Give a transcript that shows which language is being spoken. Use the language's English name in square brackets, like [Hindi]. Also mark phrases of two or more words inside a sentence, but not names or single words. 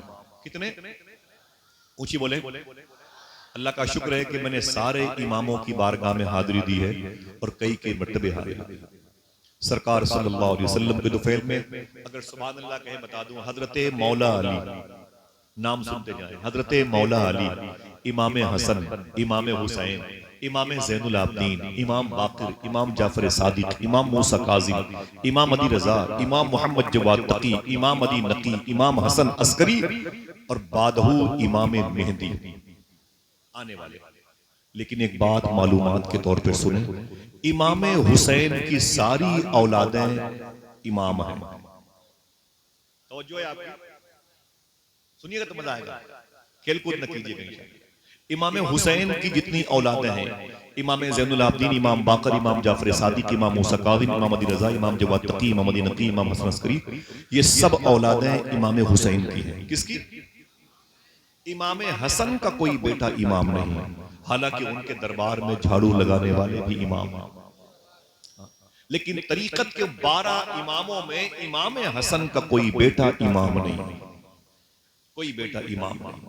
[Hindi] कितने? ऊंची बोले। अल्लाह का शुक्र है कि मैंने सारे इमामों की बारगाह में हाजिरी दी है और कई के मर्तबे हाजिरी दी। सरकार [Arabic] صلى الله عليه وسلم [Hindi] के दुफैल में अगर [Arabic] سبحان الله [Hindi] कहे बता दूं, हजरत मौला अली, नाम सुनते जाए, हजरत मौला अली, इमाम हसन, इमाम हुसैन, इमाम ज़ैनुल आबदीन, इमाम बाक़िर, इमाम जाफर सादिक, इमाम मूसा काज़िम, इमाम अदी रज़ा, इमाम मोहम्मद जवाद तकी, इमाम अदी नकी, इमाम हसन अस्करी, और बादहू इमाम मेहदी आने वाले। लेकिन एक बात मालूमात के तौर पर सुने, इमाम हुसैन की सारी औलादें इमाम हैं। तवज्जो है आपकी, सुनिएगा तो मजा आएगा, खेलकूद न कीजिएगा। इमाम हुसैन की जितनी औलादें हैं, इमाम ज़ैनुल आबदीन, इमाम बाक़िर, इमाम जाफर सादिक, इमाम मूसा काज़िम, इमाम अदी रज़ा, इमाम जवाद तकी, इमाम अदी नकी, इमाम हसन अस्करी, ये सब औलादें इमाम हुसैन की हैं। किसकी? इमाम हसन का कोई बेटा इमाम नहीं है, हालांकि उनके दरबार में झाड़ू लगाने वाले भी इमाम हैं। लेकिन तरीकत के 12 इमामों में इमाम हसन का कोई बेटा इमाम नहीं, कोई बेटा इमाम नहीं।